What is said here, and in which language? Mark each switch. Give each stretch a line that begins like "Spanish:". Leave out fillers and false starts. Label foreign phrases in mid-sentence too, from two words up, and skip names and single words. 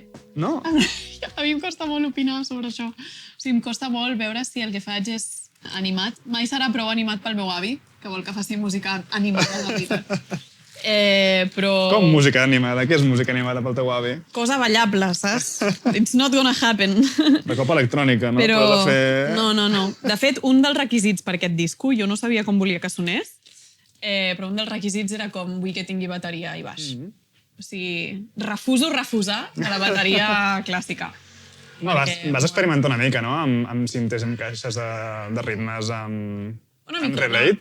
Catalan: No? A mi em costa molt opinar sobre això. O sigui, em costa molt veure si el que faig és animat. Mai serà prou animat pel meu avi, que vol que faci música animada, de veritat. Però... Com música animada? Què és música animada pel teu avi? Cosa ballable, saps?
English: It's not gonna happen.
Catalan: De cop electrònica, no? Però... Fer... No. De fet, un dels requisits per aquest disco, jo no sabia com volia que sonés, però un dels requisits era com vull que tingui bateria i baix. O sigui, refuso refusar de la bateria clàssica. No, vas experimentar una mica, no? Amb cintes, amb caixes de ritmes, amb Relate.